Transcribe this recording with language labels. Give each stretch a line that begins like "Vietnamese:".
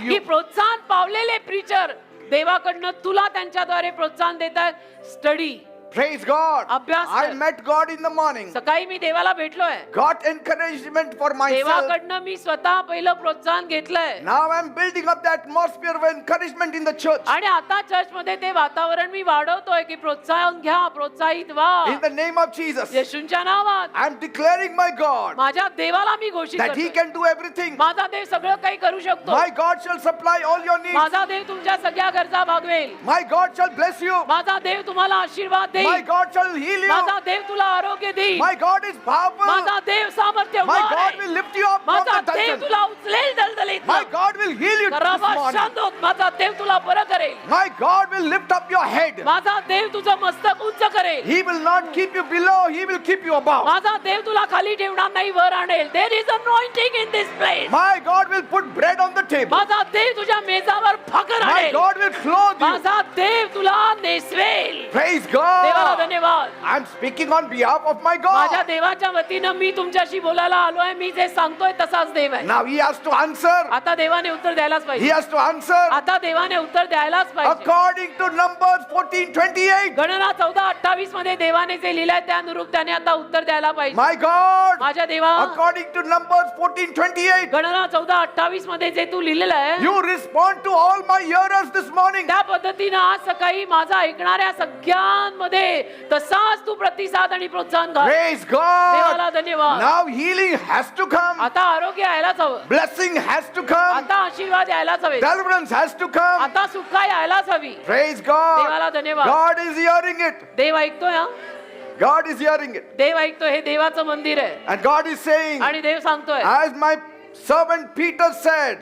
Marathi: की
English: you?
Marathi: प्रोत्साहन पावलेले प्रीचर देवाकडनं तुला त्यांच्याद्वारे प्रोत्साहन देतात? स्टडी.
English: Praise God.
Marathi: अभ्यास
English: I
Marathi: कर.
English: met God in the morning.
Marathi: सकाळी मी देवाला भेटलोय.
English: Got encouragement for myself.
Marathi: देवाकडनं मी स्वतः पहिलं प्रोत्साहन घेतलंय.
English: Now I'm building up the atmosphere of encouragement in the church.
Marathi: आणि आता चर्च मध्ये ते वातावरण मी वाढवतोय की प्रोत्साहन घ्या, प्रोत्साहित व्हा.
English: In the name of Jesus,
Marathi: येशूंच्या नावात
English: I'm declaring my God
Marathi: माझ्या देवाला मी घोषित
English: that He
Marathi: करतोय.
English: can do everything.
Marathi: माझा देव सगळं काही करू शकतो.
English: My God shall supply all your needs.
Marathi: माझा देव तुमच्या सगळ्या गरजा भागवेल.
English: My God shall bless you.
Marathi: माझा देव तुम्हाला आशीर्वाद
English: My
Marathi: देईल.
English: God shall heal you.
Marathi: माझा देव तुला आरोग्य देईल.
English: My God is powerful.
Marathi: माझा देव सामर्थ्य
English: My God will lift you up from
Marathi: माझा
English: the
Marathi: देव
English: dungeon.
Marathi: तुला उचलेल दलदलीत.
English: My God will heal you this morning.
Marathi: माझा देव तुला बरं करेल.
English: My God will lift up your head.
Marathi: माझा देव तुझं मस्तक उंच करेल.
English: He will not keep you below. He will keep you above.
Marathi: माझा देव तुला खाली ठेवणार नाही, वर आणेल.
English: There is anointing in this place. My God will put bread on the table.
Marathi: माझा देव तुझ्या मेजावर भाकर
English: My
Marathi: आणेल.
English: God will clothe you.
Marathi: माझा देव तुला नेसवेल.
English: Praise
Marathi: देवाला
English: God.
Marathi: धन्यवाद.
English: I'm speaking on behalf of my
Marathi: माझ्या
English: God.
Marathi: देवाच्या वतीनं मी तुमच्याशी बोलायला आलोय. मी जे सांगतोय तसाच देव आहे.
English: Now He has to answer.
Marathi: आता देवाने उत्तर द्यायलाच
English: He
Marathi: पाहिजे.
English: has to answer
Marathi: आता देवाने उत्तर द्यायलाच पाहिजे.
English: according to Numbers 14:28.
Marathi: गणना 14:28 मध्ये देवाने जे लिहिलंय त्यानुरूप त्याने आता उत्तर द्यायला पाहिजे.
English: My God,
Marathi: माझ्या देवा,
English: according to Numbers 14:28,
Marathi: गणना 14:28 मध्ये जे तू लिहिलेलं आहे
English: you respond to all my hearers this morning.
Marathi: त्या पद्धतीनं आज सकाळी माझा ऐकणाऱ्या सगळ्यांमध्ये तसाच तू प्रतिसाद आणि प्रोत्साहन घाल.
English: Praise
Marathi: देवाला
English: God.
Marathi: धन्यवाद.
English: Now healing has to come.
Marathi: आता आरोग्य यायलाच हवं.
English: Blessing has to come.
Marathi: आता आशीर्वाद यायलाच हवे.
English: Deliverance has to come.
Marathi: आता सुटका यायलाच हवी.
English: Praise God.
Marathi: देवाला धन्यवाद.
English: God is hearing it.
Marathi: देव ऐकतोय हा.
English: God is hearing it.
Marathi: देव ऐकतोय. हे देवाचं मंदिर आहे.
English: And God is saying,
Marathi: आणि देव सांगतोय
English: as my servant Peter said,